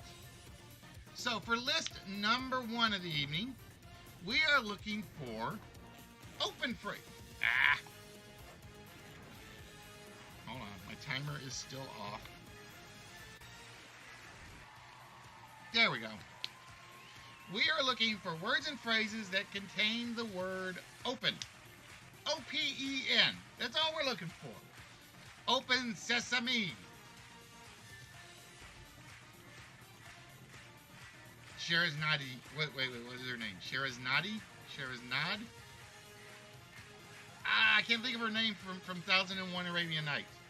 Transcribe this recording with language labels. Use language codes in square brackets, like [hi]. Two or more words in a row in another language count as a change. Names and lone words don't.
[en] So for list number 1 of the evening, we are looking for open free. Hold on, my timer is still off. There we go. We are looking for words and phrases that contain the word open. O-P-E-N. That's all we're looking for. Open sesame. Shahrazadi. Wait, what is her name? Shahrazadi? Shahraznad? I can't think of her name from 1001 Arabian Nights.